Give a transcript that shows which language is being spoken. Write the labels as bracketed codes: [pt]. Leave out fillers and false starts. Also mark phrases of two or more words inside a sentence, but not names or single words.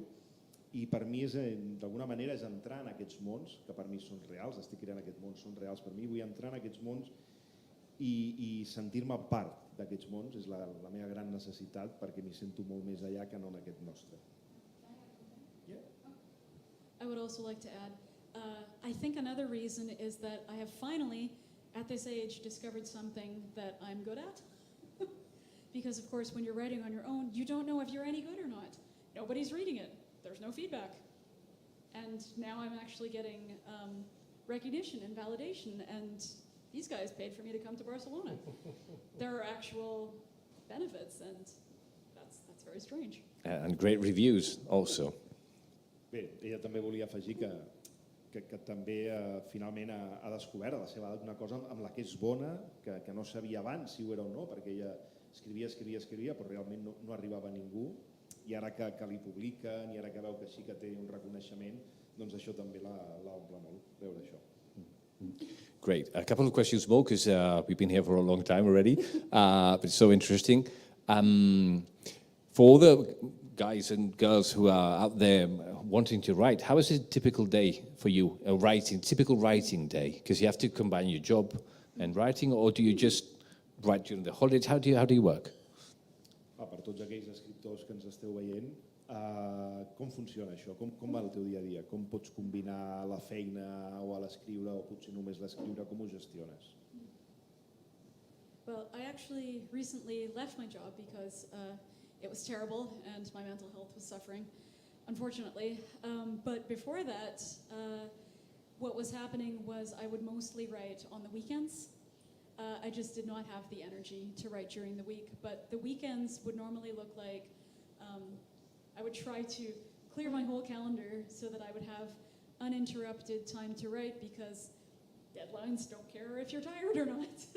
[ca] I per mi, d'alguna manera, és entrar en aquests mons, que per mi són reals, estic creant aquests mons, són reals per mi, vull entrar en aquests mons i sentir-me part d'aquests mons, és la meva gran necessitat, perquè m'hi sento molt més allà que no en aquest nostre. [en] I would also like to add, I think another reason is that I have finally, at this age, discovered something that I'm good at. Because of course, when you're writing on your own, you don't know if you're any good or not. Nobody's reading it. There's no feedback. And now I'm actually getting recognition and validation, and these guys paid for me to come to Barcelona. There are actual benefits, and that's very strange. And great reviews also. [ca] Bé, ella també volia afegir que també finalment ha descobert a la seva edat una cosa amb la que és bona, que no sabia abans si ho era o no, perquè ella escrivia, però realment no arribava a ningú, i ara que li publiquen i ara que veu que sí que té un reconeixement, doncs això també l'omple molt, veure això. [en] Great. A couple of questions more, because we've been here for a long time already, but it's so interesting. For all the guys and girls who are out there wanting to write, how is a typical day for you, typical writing day? Because you have to combine your job and writing, or do you just write during the holidays? How do you work? [ca] Per tots aquells escriptors que ens esteu veient, com funciona això? Com va el teu dia a dia? Com pots combinar la feina o a l'escriure, o potser només l'escriure? Com ho gestiones? [en] Well, I actually recently left my job because it was terrible and my mental health was suffering, unfortunately. But before that, what was happening was I would mostly write on the weekends. I just did not have the energy to write during the week, but the weekends would normally look like I would try to clear my whole calendar so that I would have uninterrupted time to write, because deadlines don't care if you're tired or not.